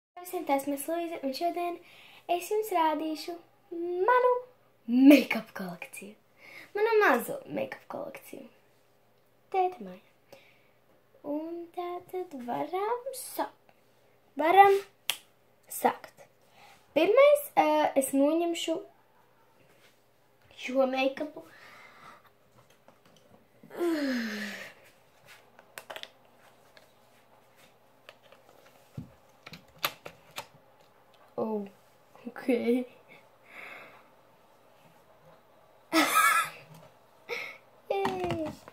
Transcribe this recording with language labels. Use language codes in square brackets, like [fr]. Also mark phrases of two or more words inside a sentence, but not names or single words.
[lv] Visiem tas mēs Luīze, un šodien es jums rādīšu manu make-up kolekciju. Manu mazo make-up kolekciju. Tēta māja. Un tātad varam sākt. Pirmais es noņemšu šo make-upu. [en] Oh, okay. Yay.